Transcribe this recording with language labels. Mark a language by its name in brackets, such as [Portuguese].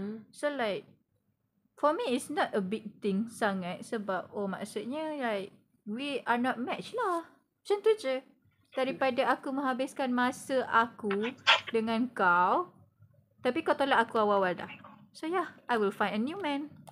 [English] So like, for me it's not a big thing [Malay] sangat, sebab maksudnya [English] like we are not match lah. [Malay] Macam tu je. Daripada aku menghabiskan masa aku dengan kau, tapi kau tolak aku awal-awal dah. [English] So yeah, I will find a new man.